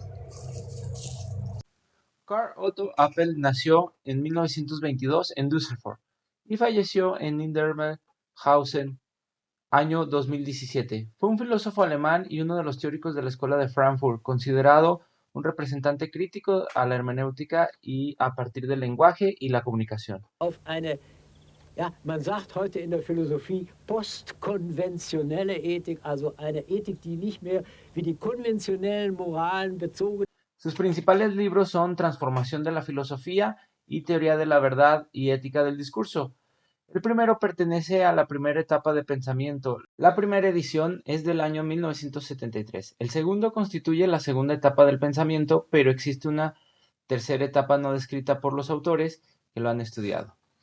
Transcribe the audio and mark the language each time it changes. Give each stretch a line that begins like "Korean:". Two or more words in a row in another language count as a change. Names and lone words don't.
Spanish: Carl Otto Apel nació en 1922 en Düsseldorf y falleció en Niederhausen, año 2017. Fue un filósofo alemán y uno de los teóricos de la Escuela de Frankfurt, considerado un representante crítico a la hermenéutica y a partir del lenguaje y la comunicación.
German: Auf eine, ja, man sagt heute in der Philosophie postkonventionelle Ethik, also eine Ethik, die nicht mehr wie die konventionellen Moralen bezogen.
Spanish: Sus principales libros son Transformación de la filosofía y Teoría de la verdad y ética del discurso. El primero pertenece a la primera etapa de pensamiento. La primera edición es del año 1973. El segundo constituye la segunda etapa del pensamiento, pero existe una tercera etapa no descrita por los autores que lo han estudiado.